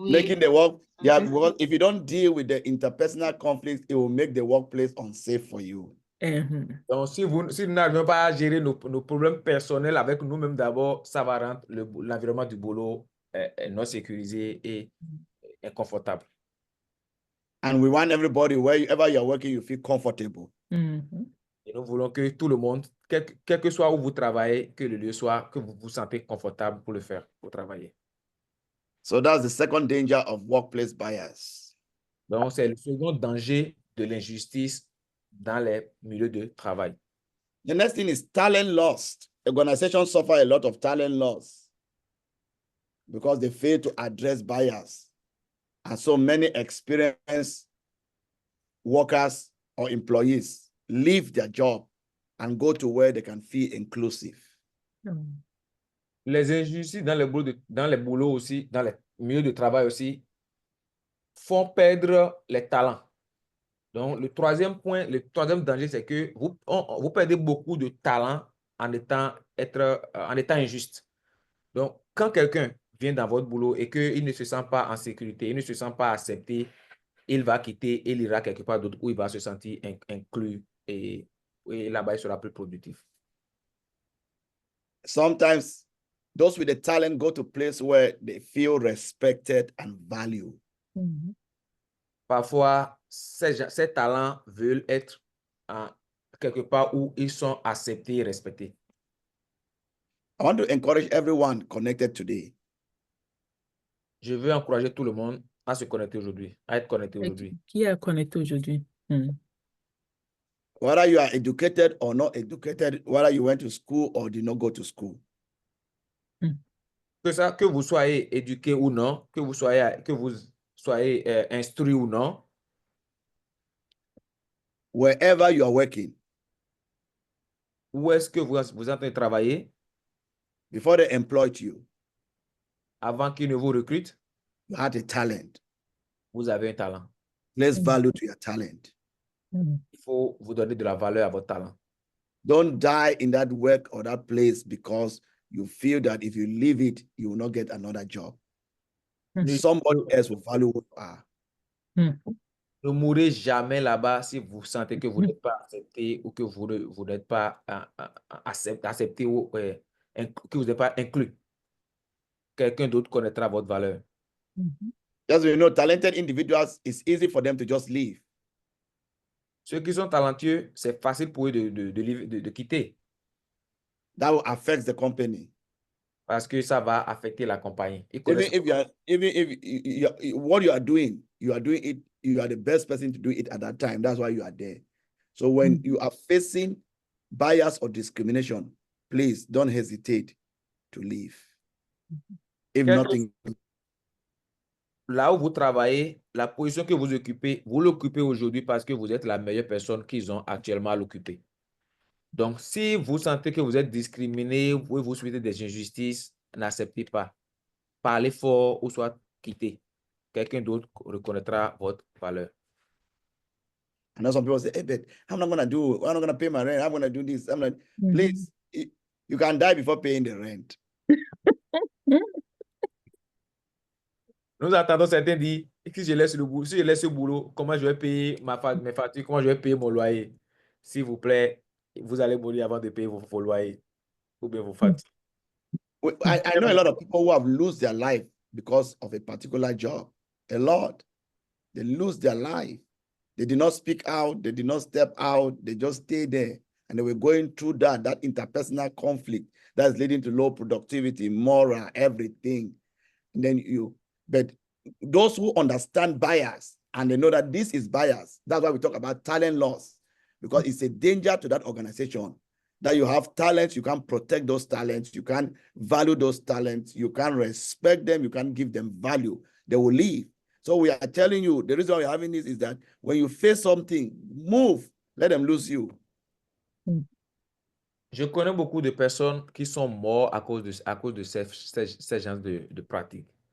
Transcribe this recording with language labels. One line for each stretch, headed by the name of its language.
English: Making the work, yeah, because if you don't deal with the interpersonal conflicts, it will make the workplace unsafe for you.
French: Donc, si nous n'arrivons pas à gérer nos problèmes personnels avec nous-mêmes d'abord, ça va rendre l'environnement du boulot non sécurisé et inconfortable.
English: And we want everybody, wherever you're working, you feel comfortable.
French: Et nous voulons que tout le monde, quel que soit où vous travaillez, que le lieu soit, que vous vous sentez confortable pour le faire, pour travailler.
English: So that's the second danger of workplace bias.
French: Donc, c'est le second danger de l'injustice dans les milieux de travail.
English: The next thing is talent loss. Organizations suffer a lot of talent loss because they fail to address bias. And so many experienced workers or employees leave their job and go to where they can feel inclusive.
French: Les injustices dans les boulots aussi, dans les milieux de travail aussi, font perdre les talents. Donc, le troisième danger, c'est que vous perdez beaucoup de talents en étant injuste. Donc, quand quelqu'un vient dans votre boulot et qu'il ne se sent pas en sécurité, il ne se sent pas accepté, il va quitter et il ira quelque part d'autre où il va se sentir inclus et là-bas, il sera plus productif.
English: Sometimes those with the talent go to place where they feel respected and valued.
French: Parfois, ces talents veulent être quelque part où ils sont acceptés et respectés.
English: I want to encourage everyone connected today.
French: Je veux encourager tout le monde à se connecter aujourd'hui, à être connecté aujourd'hui. Qui est connecté aujourd'hui?
English: Whether you are educated or not educated, whether you went to school or did not go to school.
French: Que vous soyez éduqué ou non, que vous soyez instruit ou non.
English: Wherever you are working.
French: Où est-ce que vous êtes en train de travailler?
English: before they employed you,
French: avant qu'ils ne vous recrutent,
English: you had a talent.
French: vous avez un talent.
English: Place value to your talent.
French: Il faut vous donner de la valeur à votre talent.
English: Don't die in that work or that place because you feel that if you leave it, you will not get another job. Somebody else will value who you are.
French: Ne mourrez jamais là-bas si vous sentez que vous n'êtes pas accepté ou que vous n'êtes pas accepté ou que vous n'êtes pas inclus. Quelqu'un d'autre connaîtra votre valeur.
English: Just so you know, talented individuals, it's easy for them to just leave.
French: Ceux qui sont talentueux, c'est facile pour eux de quitter.
English: That will affect the company.
French: Parce que ça va affecter la compagnie.
English: Even if what you are doing it, you are the best person to do it at that time. That's why you are there. So when you are facing bias or discrimination, please don't hesitate to leave. If nothing.
French: Là où vous travaillez, la position que vous occupez, vous l'occupez aujourd'hui parce que vous êtes la meilleure personne qu'ils ont actuellement à l'occuper. Donc, si vous sentez que vous êtes discriminé, vous subissez des injustices, n'acceptez pas. Parlez fort ou soit quittez. Quelqu'un d'autre reconnaîtra votre valeur.
English: I know some people say, hey, but I'm not going to pay my rent. I'm going to do this. I'm like, please, you can die before paying the rent.
French: Nous entendons certains dire, si je laisse le boulot, comment je vais payer mes factures, comment je vais payer mon loyer? S'il vous plaît, vous allez mourir avant de payer vos loyers ou bien vos factures.
English: I know a lot of people who have lost their life because of a particular job. A lot. They lose their life. They did not speak out. They did not step out. They just stayed there. And they were going through that interpersonal conflict that's leading to low productivity, moral, everything. And then but those who understand bias and they know that this is bias, that's why we talk about talent loss, because it's a danger to that organization that you have talents, you can protect those talents, you can value those talents, you can respect them, you can give them value, they will leave. So we are telling you, the reason why we're having this is that when you face something, move, let them lose you.
French: Je connais beaucoup de personnes qui sont mortes à cause de ces genres de pratiques.